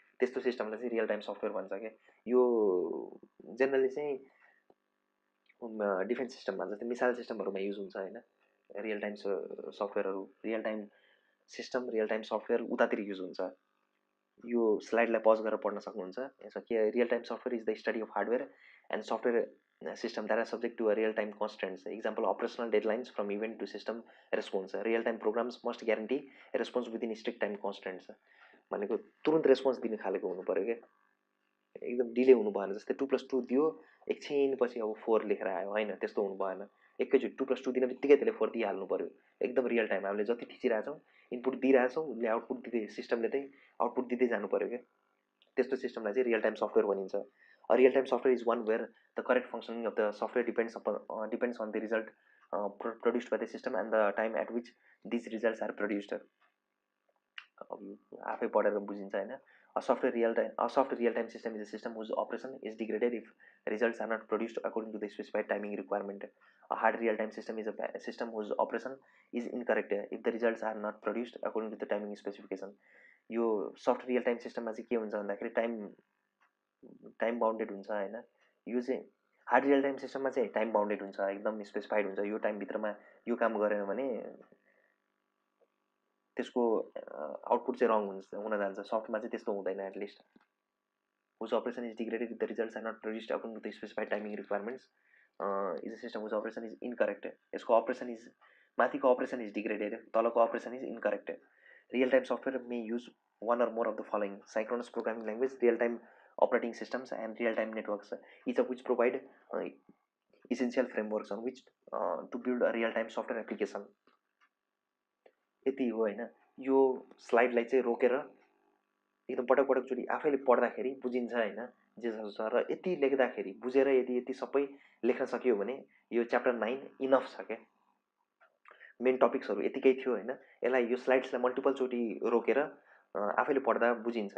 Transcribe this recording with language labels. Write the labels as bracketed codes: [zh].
[ne] त्यस्तो सिस्टमलाई चाहिँ real time software भन्छ क्या। यो जेनरली चाहिँ डिफेन्स सिस्टममा जस्तै मिसाइल सिस्टमहरूमा युज हुन्छ होइन। Real time सफ्टवेयरहरू, real time system, real time software उतातिर युज हुन्छ। यो स्लाइडलाई पज गरेर पढ्न सक्नुहुन्छ। यसमा के [en] Real time software is the study of hardware and software system that are subject to a real time constraints. Example operational deadlines from event to system response. Real time programs must guarantee response within strict time constraints. [ne] भनेको तुरन्त response दिने खालेको हुनु पऱ्यो क्या, एकदम delay हुनु भएन। जस्तै 2+2 दियो एकछिनपछि अब 4 लेखेर आयो होइन, त्यस्तो हुनु भएन। एकैचोटि 2+2 दिन बित्तिकै त्यसले 4 दिइहाल्नु पऱ्यो, एकदम रियल टाइम। हामीले जति थिचिरहेछौँ इनपुट दिइरहेछौँ उसले आउटपुट दिँदै, सिस्टमले चाहिँ आउटपुट दिँदै जानु पऱ्यो क्या। त्यस्तो सिस्टमलाई चाहिँ रियल टाइम सफ्टवेयर भनिन्छ। [en] Real time software is one where the correct functioning of the software depends on the result produced by the system and the time at which these results are produced. [ne] आफै पढेर बुझिन्छ होइन. [en] A software real time system is a system whose operation is degraded if results are not produced according to the specified timing requirement. A hard real time system is a system whose operation is incorrect if the results are not produced according to the timing specification. [ne] यो soft real time सिस्टममा चाहिँ के हुन्छ भन्दाखेरि time bounded हुन्छ होइन. यो चाहिँ हार्ड रियल टाइम सिस्टममा चाहिँ टाइम बाउन्डेड हुन्छ, एकदम स्पेसिफाइड हुन्छ. यो टाइमभित्रमा यो काम गरेन भने त्यसको आउटपुट चाहिँ रङ हुन जान्छ. सफ्टमा चाहिँ त्यस्तो हुँदैन. [en] At least whose operation is degraded if the results are not produced according to the specified timing requirements is a system whose operation is incorrect. यसको operation is माथिको operation is degraded, तलको operation is incorrect. Real time software may use one or more of the following: synchronous programming language, real time operating systems, and real time networks, each of which provide essential frameworks on which to build a real time software application. [ne] यति हो होइन. यो स्लाइडलाई चाहिँ रोकेर एकदम पटकचोटि आफैले पढ्दाखेरि बुझिन्छ होइन जे छ. र यति लेख्दाखेरि बुझेर यदि सबै लेख्न सकियो भने यो च्याप्टर 9 इनफ छ क्या. मेन टपिक्सहरू यतिकै थियो होइन. यसलाई यो स्लाइड्सलाई मल्टिपलचोटि रोकेर आफैले पढ्दा बुझिन्छ.